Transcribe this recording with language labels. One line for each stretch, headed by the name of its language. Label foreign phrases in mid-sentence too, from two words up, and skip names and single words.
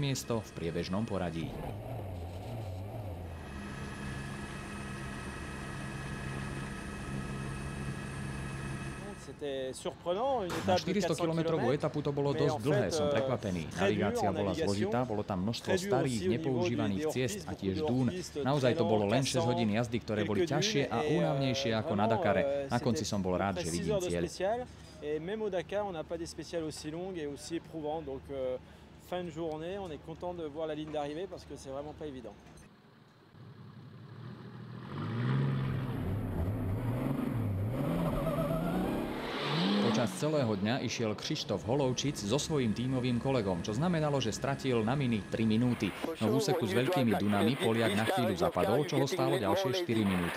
Slovak: miesto v priebežnom poradí. Na 400-kilometrovú etapu to bolo dosť dlhé, som prekvapený. Navigácia bola zložitá, bolo tam množstvo starých, nepoužívaných ciest a tiež dún. Naozaj to bolo len 6 hodín jazdy, ktoré boli ťažšie a únavnejšie ako na Dakare. Na konci som bol rád, že vidím cieľ.
French: Et même au Dakar, on n'a pas des spéciales aussi longues et aussi éprouvantes. Donc fin de journée, on est content de voir la ligne d'arrivée parce que c'est vraiment pas évident.
Slovak: Počas celého dňa išiel Krištof Holovčic so svojím tímovým kolegom, čo znamenalo, že stratil na mini 3 minúty. No v úseku s veľkými dunami Poliak na chvíľu zapadol, čo ho stálo ďalšie 4 minúty.